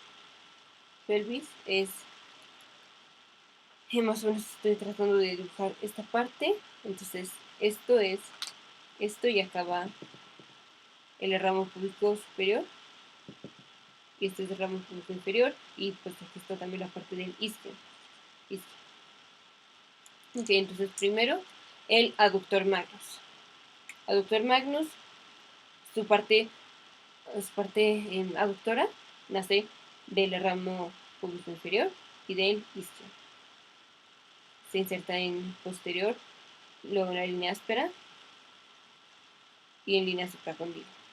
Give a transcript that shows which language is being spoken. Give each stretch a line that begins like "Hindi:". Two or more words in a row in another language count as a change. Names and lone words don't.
Spanish: es, más o menos estoy tratando de dibujar esta parte, entonces esto y acaba el ramo púbico superior, y este es el ramo púbico inferior, y pues aquí está también la parte del isquio. Ok, entonces primero el aductor magnus. Aductor magnus, su parte aductora nace del ramo púbico inferior y del isquio. Se inserta en posterior, luego en la línea áspera y en línea supracondilia.